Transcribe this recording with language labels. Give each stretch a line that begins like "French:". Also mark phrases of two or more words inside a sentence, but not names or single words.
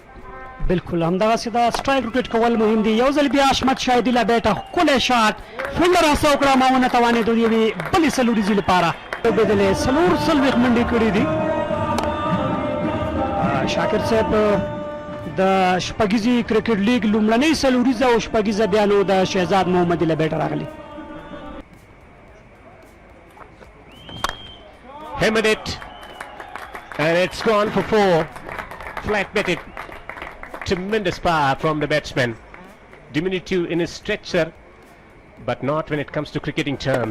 Pashto: بالکل همدغسې د سټرایک وکټ کول مهم دي یو ځل بیا حشمت شاهدي له بیټه ښکلی شاټ فیلډر هڅه وکړه ما ونه توانېدو د یوې بلې څلوریزې لپاره لوبېدلې 440 منډې کړي دي شاکر صاحب د شپږیزې کرکټ لیګ لومړنۍ څلوریزه او شپږیزه بیا نو د شهزاد محمدي له بیټه راغلي
English: Hammered it, and it's gone for 4. Flat batted. Tremendous power from the batsman. Diminutive in his stretcher, but not when it comes to cricketing terms.